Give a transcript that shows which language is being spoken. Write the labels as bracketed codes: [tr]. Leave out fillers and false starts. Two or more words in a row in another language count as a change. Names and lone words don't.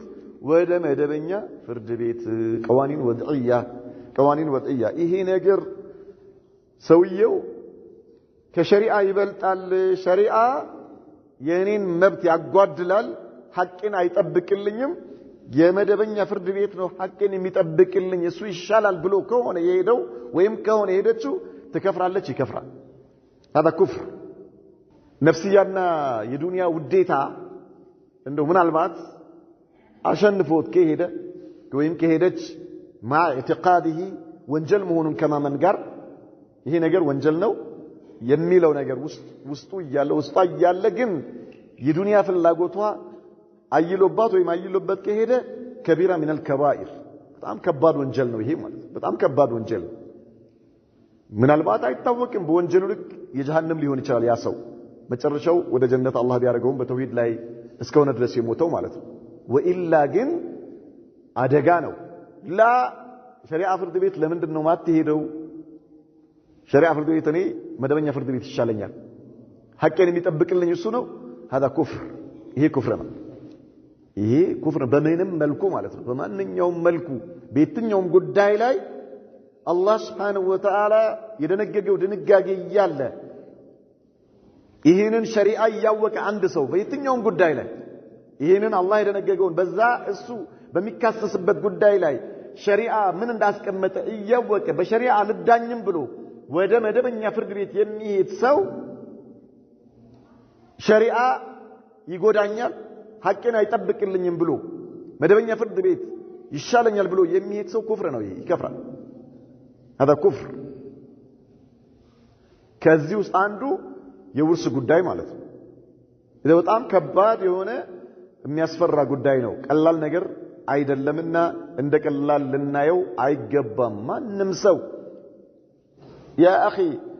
[am] ወደ መደበኛ ፍርድ ቤት [ar] قوانين وضعية [am] ይሄ ነገር ሰውየው ከሸሪዓ ይበልጣል፣ ሸሪዓ የኔን መብት ያጓድላል፣ ሐቅን አይጠብቅልኝም፣ የመደበኛ ፍርድ ቤት ነው ሐቄን የሚጠብቅልኝ እሱ ይሻላል ብሎ ከሆነ የሄደው ወይም ከሆነ ሄደችው ትከፍራለች ይከፍራል [ar] هذا كفر [am] ነፍስያና የዱንያ ውዴታ እንደው ምናልባት አሸንፎት ከሄደ ወይም ከሄደች [ar] مع اعتقاده [am] ወንጀል መሆኑን ከማመን ጋር ይሄ ነገር ወንጀል ነው የሚለው ነገር ውስጡ እያለ ግን የዱንያ ፍላጎቷ አይሎባት ወይም አይሎበት ከሄደ ከቢራ [ar] من الكبائر [am] በጣም ከባድ ወንጀል ነው ይሄ ማለት በጣም ከባድ ወንጀል ምናልባት አይታወቅም በወንጀሉ ልክ የጀሃነም ሊሆን ይችላል ያ ሰው መጨረሻው ወደ ጀነት አላህ ቢያደርገው በተውሂድ ላይ እስከሆነ ድረስ የሞተው ማለት ነው ወኢላ ግን አደጋ ነው ላ ሸሪዓ ፍርድ ቤት ለምንድን ነው ማትሄደው ሸሪዓ ፍርድ ቤት እኔ መደበኛ ፍርድ ቤት ይሻለኛል ሐቄን የሚጠብቅልኝ እሱ ነው [ar] هذا كفر [am] ይሄ ኩፍር ነው ይሄ ኩፍር በምንም መልኩ ማለት ነው በማንኛውም መልኩ በየትኛውም ጉዳይ ላይ አላህ [ar] سبحانه وتعالى [am] የደነገገው ድንጋጌ ይያለ ይሄንን ሸሪዓ ያወቀ አንድ ሰው በየትኛውም ጉዳይ ላይ ይሄንን አላህ የደነገገውን በዛ እሱ በሚካሰስበት ጉዳይ ላይ ሸሪዓ ምን እንዳስቀመጠ እያወቀ በሸሪዓ ልዳኝም ብሎ ወደ መደበኛ ፍርድ ቤት የሚሄድ ሰው ሸሪዓ ይጎዳኛል ሐቄን አይጠብቅልኝም ብሎ መደበኛ ፍርድ ቤት ይሻለኛል ብሎ የሚሄድ ሰው ኩፍር ነው ይከፍራል [ar] هذا كفر [am] ከዚህ ውስጥ አንዱ የውርስ ጉዳይ ማለት ነው ይሄ በጣም ከባድ የሆነ የሚያስፈራ ጉዳይ ነው ቀላል ነገር አይደለምና እንደ ቀላል ልናየው አይገባም ማንም ሰው [ar] يا أخي